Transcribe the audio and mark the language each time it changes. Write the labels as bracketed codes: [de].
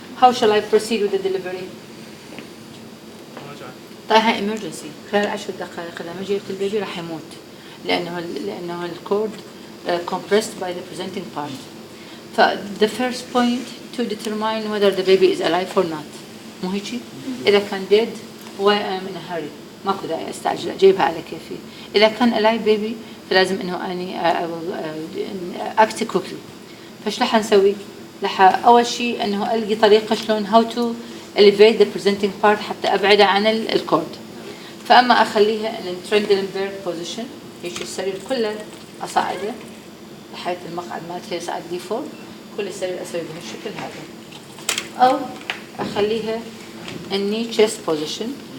[en] How shall I proceed with the delivery؟ [ar] طيها emergency خلال 10 دقائق إذا ما جبت البيبي راح يموت لأنه الكورد [en] compressed by the presenting part. [ar] ف [en] the first point to determine whether the baby is alive or not. [ar] مو هيجي؟ إذا كان dead [en] why I'm in a hurry [ar] ماكو داعي أستعجل أجيبها على كيفي. إذا كان alive baby فلازم إنه أني [en] I will act quickly. [ar] فش راح نسوي؟ راح أول شيء إنه ألقي طريقة شلون [en] how to elevate the presenting part [ar] حتى أبعدها عن الكورد. فأما أخليها in Trendelenburg position هيك السرير كله أصعده بحيث المقعد مالتها يصعد لي فوق، كل السرير أسوي بهالشكل هذا، أو أخليها إني chest position